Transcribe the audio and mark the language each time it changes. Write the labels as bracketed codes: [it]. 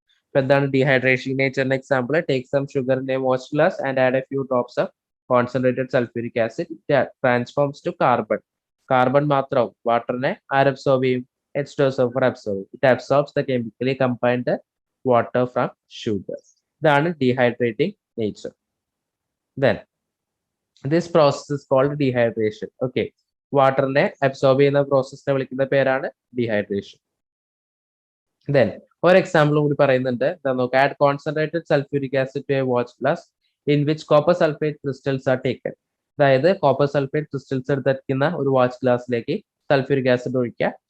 [ml] അപ്പൊ എന്താണ് dehydration? നേച്ചറിന്റെ example, [en] Take some sugar in a watch glass and add a few drops of concentrated sulphuric acid transforms to carbon. [ml] Carbon മാത്രം വാട്ടറിനെ ആര് absorb ചെയ്യും? H2SO4 absorb ചെയ്യും. [en] It absorbs the chemically combined water from sugar. [ml] ഇതാണ് dehydrating nature. [en] Then this process is called dehydration. [ml] Okay, വാട്ടറിനെ absorb ചെയ്യുന്ന പ്രോസസ്സിനെ വിളിക്കുന്ന പേരാണ് dehydration. [en] Then [ml] ഒരു example കൂടി പറയുന്നുണ്ട്. നോക്കാം, [en] Add concentrated sulphuric acid to a watch glass in which copper sulphate crystals are taken. [ml] അതായത് copper sulphate crystals എടുത്തിരിക്കുന്ന ഒരു വാച്ച് ഗ്ലാസ്സിലേക്ക് സൾഫ്യൂരിക് ആസിഡ് ഒഴിക്കുക.